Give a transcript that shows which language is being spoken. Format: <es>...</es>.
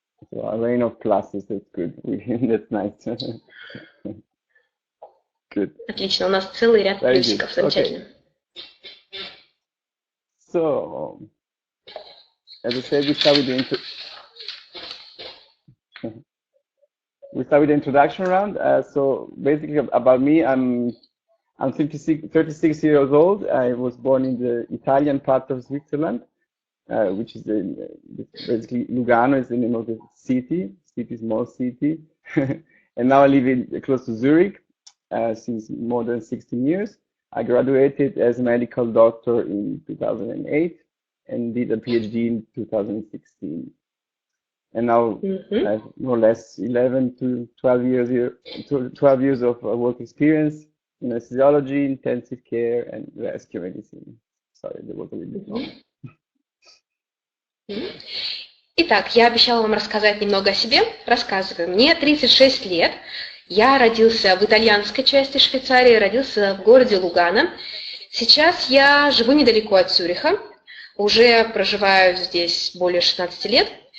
<en>So a rain of pluses, that's good. That's nice. Good.</en> <ru>Отлично, у нас целый ряд плюсиков, замечательно.</ru> <en>Okay. So, as I said, we start with the introduction round. So basically about me, I'm 36 years old. I was born in the Italian part of Switzerland, which is basically Lugano is the name of the small city. And now I live close to Zurich since more than 16 years. I graduated as a medical doctor in 2008 and did a PhD in 2016. And now I have more or less 11 to 12 years of work experience in anesthesiology, intensive care, and rescue medicine. Sorry, that was a little bit long.</en> <ru>Итак, я обещала вам рассказать немного о себе. Рассказываю. Мне 36 лет. Я родился в итальянской части Швейцарии, родился в городе Лугано. Сейчас я живу недалеко от Цюриха. Уже проживаю здесь более 16 лет.</ru>